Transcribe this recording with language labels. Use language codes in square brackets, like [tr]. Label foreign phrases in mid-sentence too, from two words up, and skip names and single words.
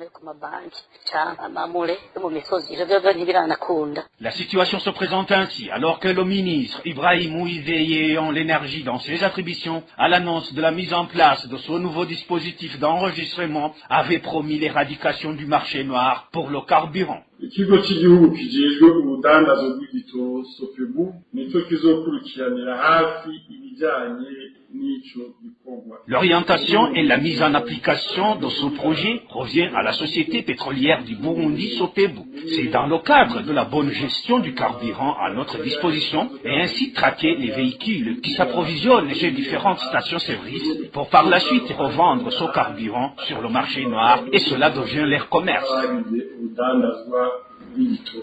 [fr] La situation se présente ainsi, alors que le ministre Ibrahim Ouizeye ayant l'énergie dans ses attributions, à l'annonce de la mise en place de ce nouveau dispositif d'enregistrement, avait promis l'éradication du marché noir pour le carburant. [rn] Ikigo cy'igihugu kijejwe ubudandazo bw'igitoro Sopebu nico kizokurikiranira hafi ibijanye n'ico gikorwa. [fr] L'orientation et la mise en application de ce projet revient à la société pétrolière du Burundi Sopebu. C'est dans le cadre de la bonne gestion du carburant à notre disposition et ainsi traquer les véhicules qui s'approvisionnent chez différentes stations-service pour par la suite revendre ce carburant sur le marché noir, et cela devient leur commerce.